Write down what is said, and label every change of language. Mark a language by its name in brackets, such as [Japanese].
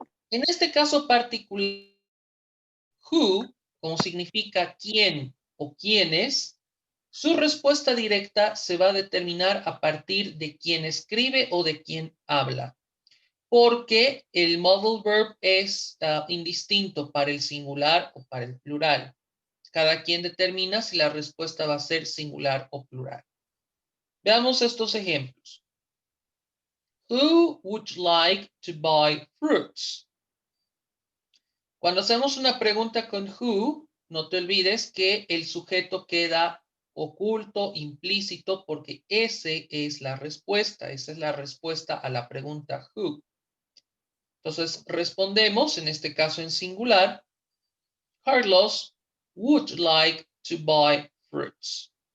[Spanish] En este caso particular, who, como significa quién o quiénes, su respuesta directa se va a determinar a partir de quién escribe o de quién habla, porque el modal verb es indistinto para el singular o para el plural. Cada quien determina si la respuesta va a ser singular o plural. Veamos estos ejemplos. [English] Who would like to buy fruits? [Spanish] Cuando hacemos una pregunta con who, no te olvides que el sujeto queda oculto, implícito, porque ese es la respuesta. Esa es la respuesta a la pregunta who. Entonces, respondemos, en este caso en singular, Carlos [English] would like to buy fruits.